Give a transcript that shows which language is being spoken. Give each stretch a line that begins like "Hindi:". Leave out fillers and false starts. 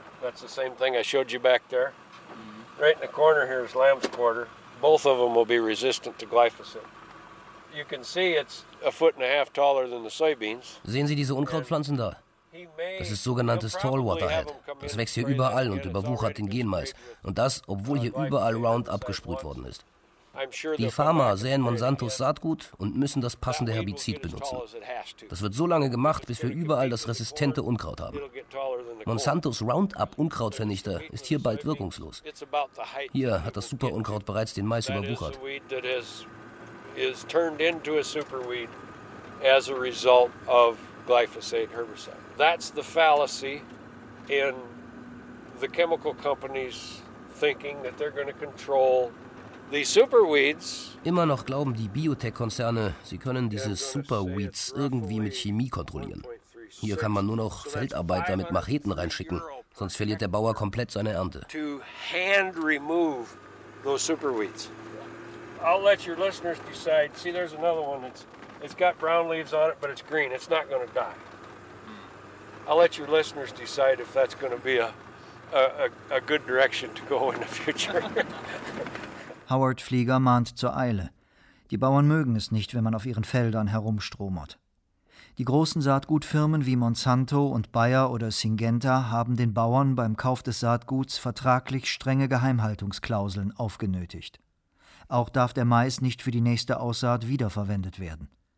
English: That's the same thing I showed you back there. Mm-hmm. Right in the corner here is lamb's quarter. Both of them will be resistant to glyphosate. You can see it's a foot and a half taller than the soybeans.
German: Sehen Sie diese Unkrautpflanzen da? Das ist sogenanntes Tall Waterhead. Das wächst hier überall und überwuchert den Genmais. Und das, obwohl hier überall Roundup gesprüht worden ist. Die Farmer säen Monsantos Saatgut und müssen das passende Herbizid benutzen. Das wird so lange gemacht, bis wir überall das resistente Unkraut haben. Monsantos Roundup-Unkrautvernichter ist hier bald wirkungslos. Hier hat das Superunkraut bereits den Mais überwuchert.
English: Glyphosate herbicide. That's the fallacy in the chemical companies thinking that they're going to control the superweeds.
German: Immer noch glauben die Biotech-Konzerne, sie können diese Superweeds irgendwie mit Chemie kontrollieren. Hier kann man nur noch Feldarbeiter mit Macheten reinschicken, sonst verliert der Bauer komplett seine Ernte.
English: To hand remove those superweeds. I'll let your listeners decide. See, there's another one that's It's got brown leaves on it, but it's green. It's not going to die. I'll let your listeners decide if that's going to be a good direction to go in the future.
German: Howard Flieger mahnt zur Eile. Die Bauern mögen es nicht, wenn man auf ihren Feldern herumstromert. Die großen Saatgutfirmen wie Monsanto und Bayer oder Syngenta haben den Bauern beim Kauf des Saatguts vertraglich strenge Geheimhaltungsklauseln aufgenötigt. Auch darf der Mais nicht für die nächste Aussaat wiederverwendet werden.